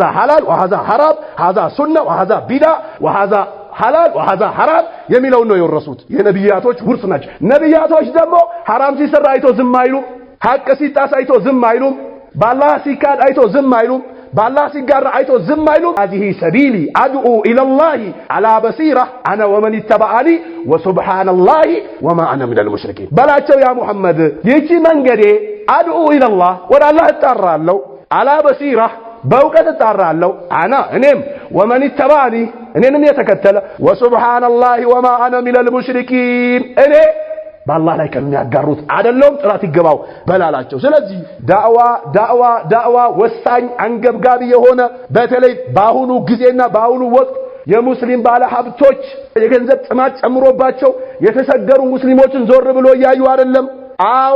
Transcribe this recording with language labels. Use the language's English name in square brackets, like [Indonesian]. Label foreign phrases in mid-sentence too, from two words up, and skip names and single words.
[Arabic] حلال وهذا حرام هذا سنة وهذا بدعة وهذا حلال وهذا حرام [Amharic] የሚለው ነው የወረሱት። የነቢያቶች ውርስ ናቸው። ነቢያቶች ደግሞ ሐራም ሲሰራ አይቶ ዝም አይሉም፣ ሐቅ ሲጣስ አይቶ ዝም አይሉም፣ ባላህ ሲካድ አይቶ ዝም አይሉም፣ ባላህ ሲጋራ አይቶ ዝም አይሉም። [Arabic] هذه سبيلي ادعو الى الله على بصيره انا ومن اتبعني وسبحان الله وما انا من المشركين [Amharic] በላቸው ያ ሙሐመድ ይቺ መንገዴ [Arabic] ادعو الى الله [Amharic] ወደ አላህ እጣራለሁ [Arabic] على بصيره [Amharic] በእውቀት እጣራለሁ እኔም [Arabic] ومن تبعني [Amharic] እኔንም የተከተለ [Arabic] وسبحان الله وما أنا من المشركين [Amharic] እኔ በአላህ ላይ ከሚያጋሩት አይደለም ጥራት ይገባው በላላቸው። ስለዚህ ዳዕዋ ወሳኝ አንገብጋቢ የሆነ በተለይ በአሁኑ ጊዜና በአሁኑ ወቅት የሙስሊም ባለ ሀብቶች የገንዘብ ጥማት ጨምሮባቸው የተቸገሩ ሙስሊሞችን ዞር ብሎ ያዩ አይደለም። አዎ